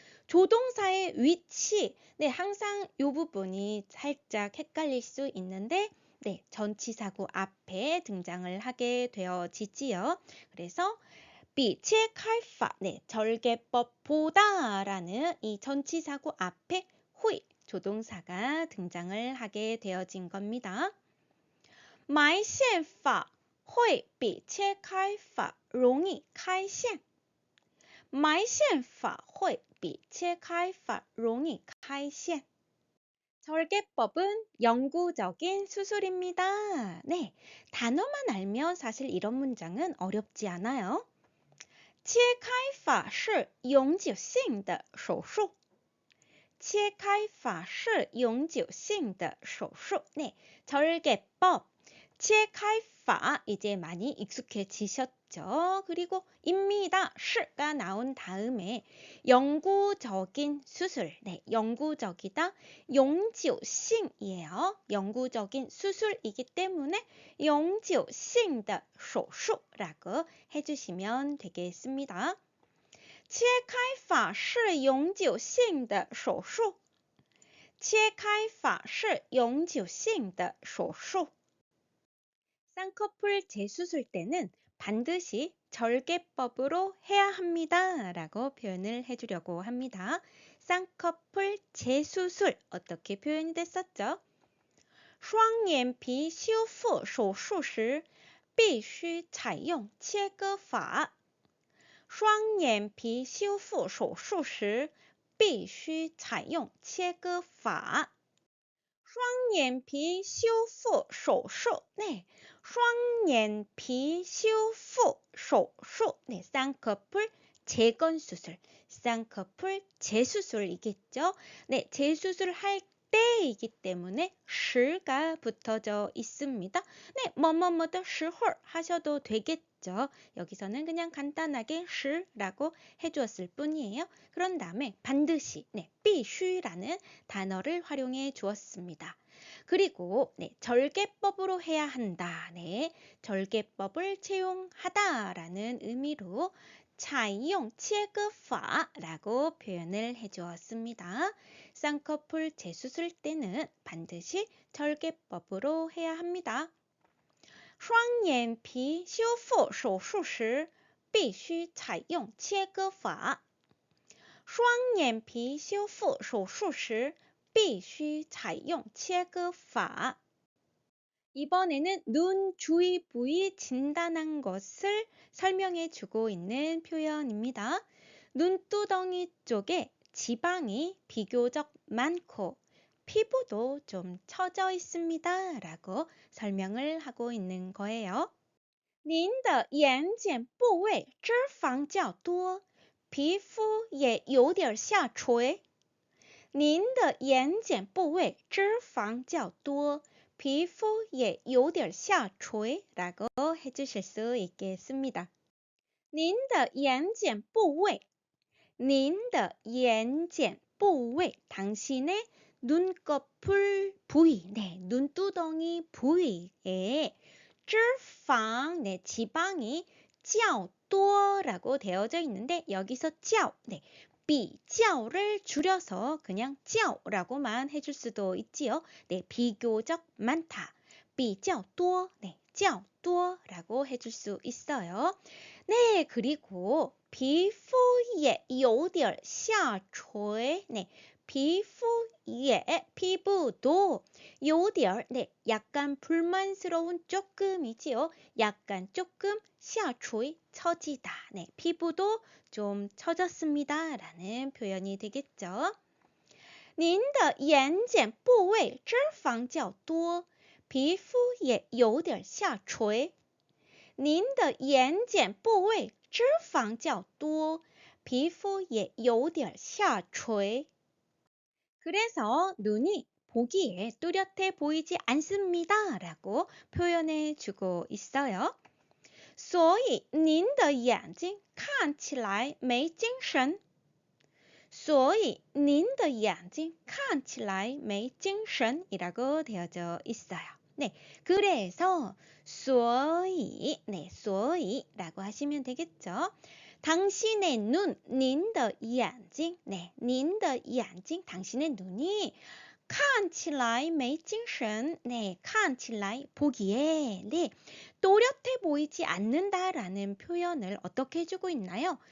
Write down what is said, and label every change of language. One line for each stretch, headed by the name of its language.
Korean: 조동사의 위치, 네, 항상 이 부분이 살짝 헷갈릴 수 있는데 네, 전치사구 앞에 등장을 하게 되어지지요. 그래서
Chinese: 比切开法,
Korean: 네, 절개법보다라는 이 전치사구 앞에 회, 조동사가 등장을 하게 되어진 겁니다.
Chinese: 埋线法会比切开法容易开线埋线法会比切开法容易开线
Korean: 절개법은 영구적인 수술입니다. 네, 단어만 알면 사실 이런 문장은 어렵지 않아요.
Chinese: 切开法是永久性的手术切开法是永久性的手术
Korean: 네, 절개법
Chinese: 切开法
Korean: 이제 많이 익숙해지셨죠. 그리고 입니다. 시가 나온 다음에 영구적인 수술, 네, 영구적이다. 영구적이에요. 영구적인 수술이기 때문에 영구적인手术라고 해주시면 되겠습니다.
Chinese: 切开法是永久性的手术切开法是永久性的手术
Korean: 쌍꺼풀 재수술 때는 반드시 절개법으로 해야 합니다 라고 표현을 해주려고 합니다. 쌍꺼풀 재수술 어떻게 표현이 됐었죠?
Chinese: 双眼皮修复手术时必须采用切割法双眼皮修复手术时必须采用切割法双眼皮修复手术 네, 双眼皮修复手术
Korean: 네, 쌍꺼풀 재건수술, 쌍꺼풀 재수술이겠죠. 네, 재수술 할 때이기 때문에 시가 붙어져 있습니다. 네, 뭐뭐뭐도 시홀 하셔도 되겠죠. 여기서는 그냥 간단하게 시라고 해주었을 뿐이에요. 그런 다음에 반드시, 네, 必须라는 단어를 활용해 주었습니다. 그리고 네, 절개법으로 해야 한다. 네, 절개법을 채용하다라는 의미로
Chinese: 采用切割法
Korean: 라고 표현을 해주었습니다. 쌍꺼풀 재수술 때는 반드시 절개법으로 해야 합니다.
Chinese: 双眼皮修复手术时必须采用切割法双眼皮修复手术时必须采用切割法
Korean: 이번에는 눈 주위 부위 진단한 것을 설명해 주고 있는 표현입니다. 눈두덩이 쪽에 지방이 비교적 많고 피부도 좀 처져 있습니다 라고 설명을 하고 있는 거예요.
Chinese: 您的眼睑部位脂肪较多皮肤也有点下垂您的眼睑部位脂肪较多皮肤也有点下垂
Korean: 라고 해주실 수 있겠습니다.
Chinese: 您的眼睑部位您的眼睑部位
Korean: 당신의 눈꺼풀 부위, 네, 눈두덩이 부위에 脂肪, 네, 지방이 较多라고 되어져 있는데 여기서 较, 네, 比较를 줄여서 그냥 较라고만 해줄 수도 있지요. 네, 비교적 많다. 比较多, 네, 较多라고 해줄 수 있어요. 네, 그리고
Chinese: 皮肤也有点下垂,
Korean: 네, 皮肤也, 피부도 有点, 네, 약간 불만스러운 조금이지요. 약간 조금 下垂, 처지다. 네, 피부도 좀 처졌습니다. 라는 표현이 되겠죠.
Chinese: 您的眼睑部位脂肪较多皮肤也有点下垂您的眼睑部位脂肪较多，皮肤也有点下垂.
Korean: 그래서 눈이 보기에 뚜렷해 보이지 않습니다. 라고 표현해 주고 있어요.
Chinese: 所以您的眼睛看起来没精神。所以您的眼睛看起来没精神
Korean: 이라고 되어져 있어요. 네, 그래서 所以, 네, 所以라고 하시면 되겠죠. 당신의 눈, 您的眼睛, 네, 您的眼睛, 당신의 눈이
Chinese: 看起来没精神,
Korean: 네, 看起来 보기에, 네, 또렷해 보이지 않는다라는 표현을 어떻게 해주고 있나요?